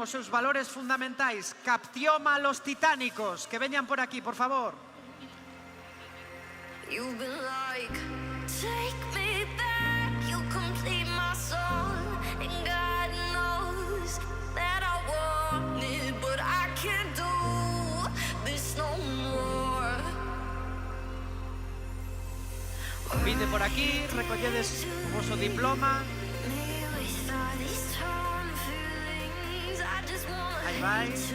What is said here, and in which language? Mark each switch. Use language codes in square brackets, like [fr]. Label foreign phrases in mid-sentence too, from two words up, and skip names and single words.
[gl] os seus valores fundamentais Captioma Los Titánicos, que veñan por aquí, por favor. [en] You've been like, take me back, you complete my soul, and God knows that I want it, but I can't do this no more. [gl] Vinde por aquí, recolledes o voso diploma. Aí vai.